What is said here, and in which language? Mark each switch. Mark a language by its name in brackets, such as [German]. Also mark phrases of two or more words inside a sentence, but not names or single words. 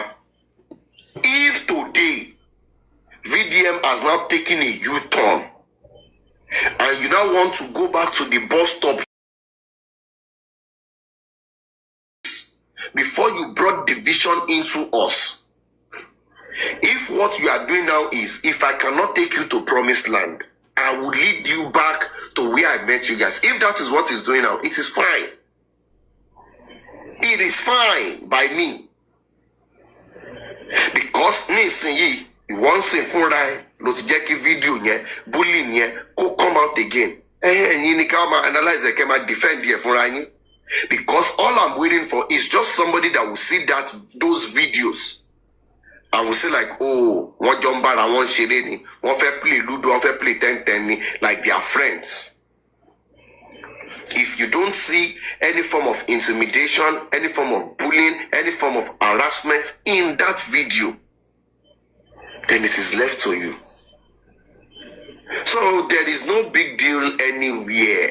[English] If today VDM has now taken a U-turn and you now want to go back to the bus stop before you brought division into us, if what you are doing now is, if I cannot take you to promised land, I will lead you back to where I met you guys. If that is what he's doing now, it is fine. It is fine by me. Because once in for [Yoruba] ló ti jẹ́ kí fídíò yẹn bullying yẹn kó [English] come out again. [Yoruba] Ẹ̀yin ni ká máa analyze ẹ̀ kẹ́ máa defend ẹ̀ fúnra yín. [English] Because all I'm waiting for is just somebody that will see those videos and will say like, [Yoruba] oh, wọ́n jọ ń bára wọn ṣeré ni, wọ́n fẹ́ [English] play ludo, [Yoruba] wọ́n fẹ́ [English] play 10-10 [Yoruba] ni, [English] like they are friends. If you don't see any form of intimidation, any form of bullying, any form of harassment in that video, then it is left to you. So there is no big deal anywhere.